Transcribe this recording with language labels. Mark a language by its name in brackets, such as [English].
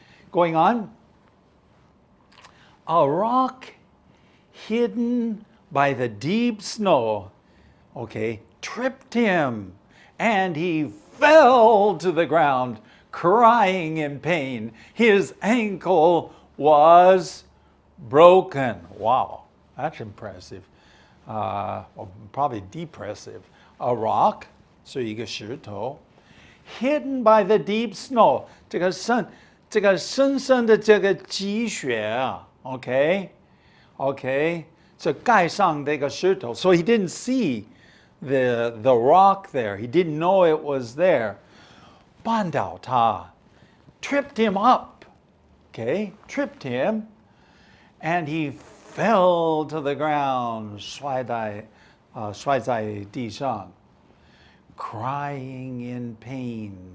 [English] Going on, a rock hidden by the deep snow, okay, tripped him, and he fell to the ground, crying in pain. His ankle was broken. Wow, that's impressive. Or probably depressive. A rock, [Chinese] 是一个石头 [English] hidden by the deep snow. [Chinese] 这个深深的这个积雪啊 okay? [English] Okay? [Chinese] 这盖上这个石头 [English] So he didn't see the rock there. He didn't know it was there. [Chinese] 绊倒他 [English] tripped him up. Okay? Tripped him. And he fell to the ground. [Chinese] 摔在地上 [English] Crying in pain.